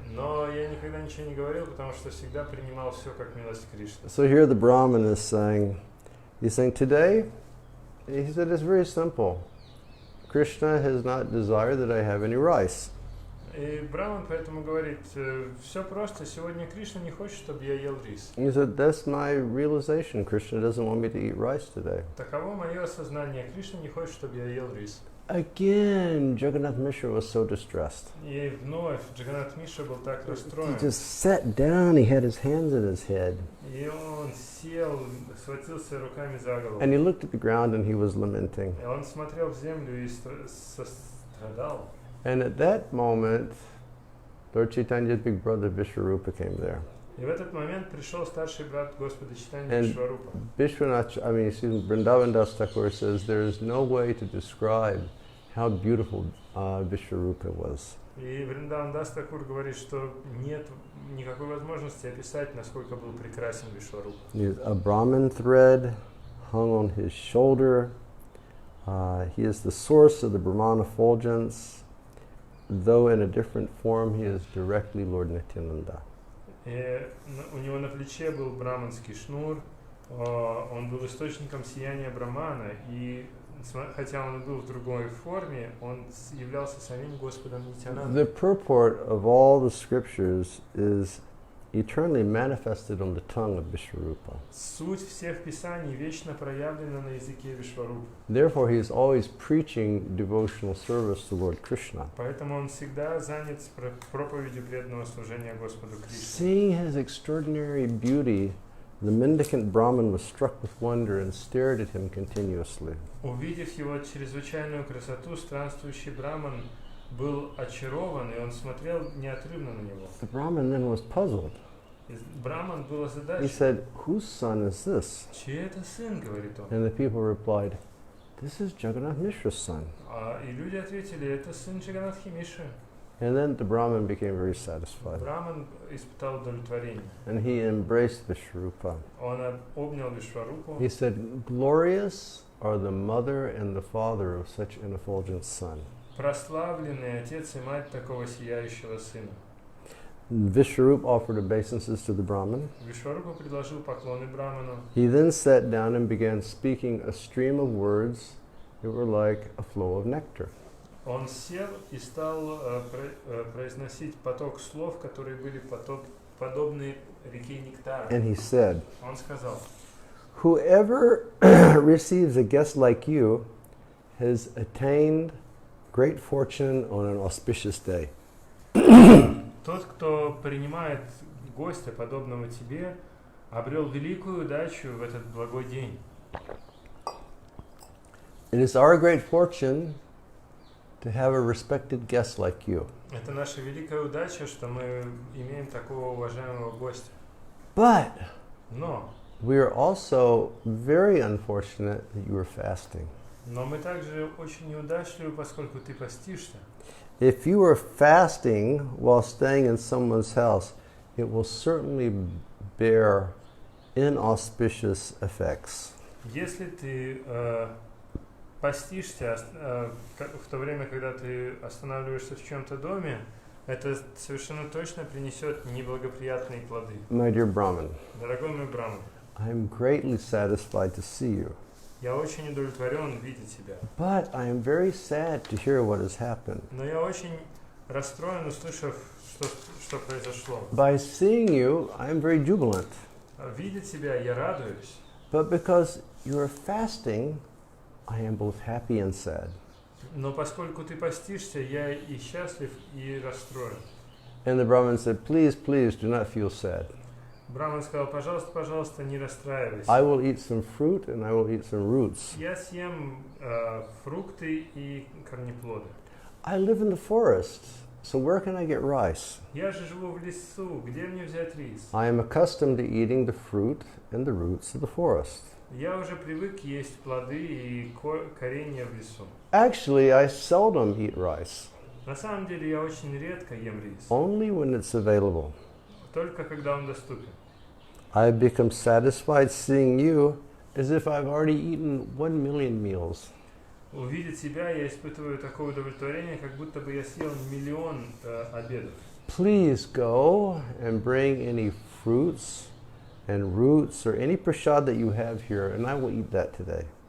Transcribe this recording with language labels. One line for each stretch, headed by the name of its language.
Russian: Но я никогда ничего не говорил, потому что всегда принимал все как милость Кришны.
English: So here the Brahman is saying, today, he said, it's very simple. Krishna has not desired that I have any rice.
Russian: И Браман поэтому говорит, все просто, сегодня Кришна не хочет, чтобы я ел рис.
English: He said, that's my realization. Krishna doesn't want me to eat rice today.
Russian: Таково мое осознание, Кришна не хочет, чтобы я ел рис.
English: again, Jagannath Mishra was so distressed.
Russian: И вновь Джаганнат Мишра был так
English: He
Russian: расстроен.
English: just sat down, he had his hands in his head.
Russian: И он сел, схватился руками за голову.
English: And he looked at the ground and he was lamenting.
Russian: И он смотрел в землю и сострадал.
English: And at that moment, Lord Chaitanya's big brother Vishwarupa came there.
Russian: И в этот момент пришел старший брат Господа Чайтаньи
English: And
Russian: Вишварупа.
English: Vrindavan Dasa Thakura says there is no way to describe how beautiful Vishwarupa was.
Russian: И Вриндаван Даса Thakura говорит, что нет никакой возможности описать, насколько был прекрасен Вишварупа.
English: A Brahmin thread hung on his shoulder. He is the source of the Brahman effulgence. Though in a different form, he is directly Lord Nityananda.
Russian: И у него на плече был браманский шнур, он был источником сияния Брамана, и хотя он и был в другой форме, он являлся самим Господом Нитянандой.
English: The purport of all the scriptures is eternally manifested on the tongue of Vishwarupa.
Russian: Суть всех писаний вечно проявлена на языке Вишварупы.
English: Therefore, he is always preaching devotional service to Lord Krishna.
Russian: Поэтому он всегда занят проповедью преданного служения Господу Кришне.
English: Seeing his extraordinary beauty, the mendicant Brahmin was struck with wonder and stared at him continuously.
Russian: Увидев его чрезвычайную красоту, странствующий Браман был очарован, и он смотрел неотрывно на него.
English: The Brahmin then was puzzled.
Russian: И Браман был
English: He
Russian: озадачен.
English: said, "Whose son is this?"
Russian: Чей это сын, говорит он.
English: And the people replied, "This is Jagannath Mishra's son."
Russian: И люди ответили, это сын Джаганнатхи Мишры.
English: And then the Brahmin became very satisfied.
Russian: Браман испытал удовлетворение.
English: And he embraced Vishwarupa.
Russian: Он обнял Вишварупу.
English: He said, "Glorious are the mother and the father of such an effulgent son."
Russian: Прославленный отец и мать такого сияющего сына.
English: Vishwarupa offered obeisances to the Brahmin.
Russian: Вишварупа предложил поклоны Браману.
English: He then sat down and began speaking a stream of words that were like a flow of nectar.
Russian: Он сел и стал произносить поток слов, которые были подобны реке Нектара.
English: And he said,
Russian: Он сказал,
English: "Whoever receives a guest like you has attained great fortune on an auspicious day."
Russian: тот, кто принимает гостя, подобного тебе, обрел великую удачу в этот благой день.
English: It is our great fortune to have a respected guest like you.
Russian: Это наша великая удача, что мы имеем такого уважаемого гостя.
English: But
Russian: Но
English: we are also very unfortunate that you are fasting.
Russian: Но мы также очень неудачливы, поскольку ты постишься.
English: If you are fasting while staying in someone's house, it will certainly bear inauspicious effects.
Russian: Если ты постишься в то время, когда ты останавливаешься в чьем-то доме, это совершенно точно принесет неблагоприятные плоды.
English: My dear Brahman,
Russian: Дорогой мой Браман,
English: I am greatly satisfied to see you.
Russian: я очень удовлетворен видеть тебя.
English: But I am very sad to hear what has happened.
Russian: Но я очень расстроен, услышав, что произошло.
English: By seeing you, I am very jubilant.
Russian: Видя тебя, я радуюсь.
English: But because you are fasting, I am both happy and sad.
Russian: Но поскольку ты постишься, я и счастлив, и расстроен.
English: And the Brahman said, "Please, please, do not feel sad.
Russian: Браман сказал, пожалуйста, пожалуйста, не расстраивайся.
English: I will eat some fruit and I will eat some roots.
Russian: Я съем фрукты и корнеплоды.
English: I live in the forest, so where can I get rice?
Russian: Я же живу в лесу, где мне взять рис?
English: I am accustomed to eating the fruit and the roots of the forest.
Russian: Я уже привык есть плоды и коренья в лесу.
English: Actually, I seldom eat rice,
Russian: На самом деле я очень редко ем рис,
English: only when it's available.
Russian: только когда он доступен.
English: I become satisfied seeing you as if I've already eaten 1 million meals.
Russian: Увидя тебя, я испытываю такое удовлетворение, как будто бы я съел 1 000 000 обедов.
English: Please go and bring any fruits and roots or any prasad that you have here, and I will eat that today.